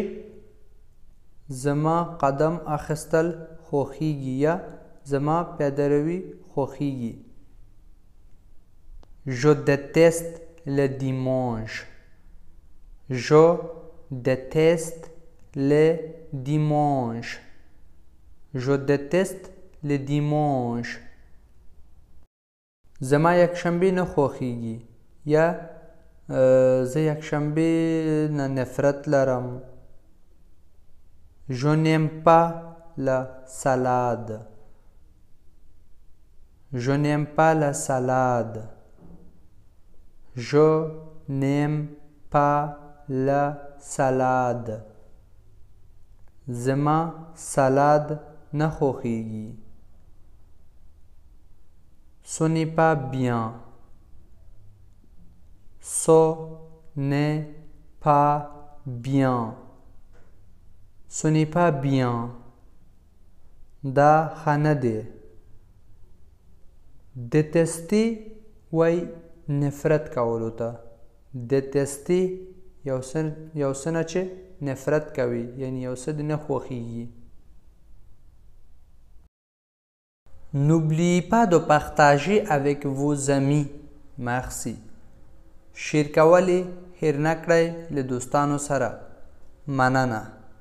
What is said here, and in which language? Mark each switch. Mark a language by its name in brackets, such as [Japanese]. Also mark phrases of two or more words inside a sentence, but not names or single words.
[Pashto] زما قدم اخیستل خوښیږي یا زما پیاده روي خوښیږي. [French] Je déteste le dimanche. Je déteste le dimanche. Je déteste le dimanche. [Pashto] زما یکشنبه نه خوښیږي یا زه یکشنبه نه نفرت لرم. [French] Je n'aime pas la salade. Je n'aime pas la salade. Je n'aime pas la salade. [Pashto] زما سلاد نه خوښیږي. [French] Ce n'est pas bien. Ce n'est pas bien. Ce n'est pas bien. [Pashto] دا ښه نه دی. Détester وای نفرت کولو ته. Détester یو څه نه چې نفرت کوي یعنی یو څه دې نه خوښیږي. [French] N'oubliez pas de partager avec vos amis. Merci. [Pashto] شیر کول یې هیر نه کړئ له دوستانو سره. مننه.